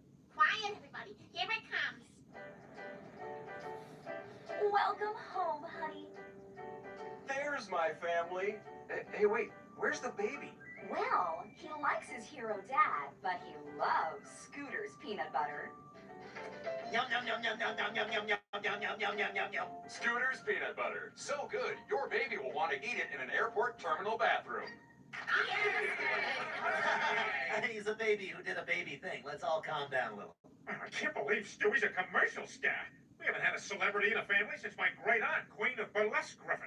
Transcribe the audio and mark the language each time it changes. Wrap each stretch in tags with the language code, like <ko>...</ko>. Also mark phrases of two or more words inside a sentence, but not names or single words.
<en>Quiet, everybody. Here it comes. Welcome home, honey. There's my family. Hey, wait, where's the baby? Well, he likes his hero dad, but he loves Scooter's peanut butter. Yum, yum, yum, yum, yum, yum, yum, yum, yum, yum, yum, yum, yum, yum, yum. Scooter's peanut butter. So good, your baby will want to eat it in an airport terminal bathroom. He's a baby who did a baby thing. Let's all calm down a little. I can't believe Stewie's a commercial star. We haven't had a celebrity in the family since my great aunt, Queen of Burlesque Griffin.</en>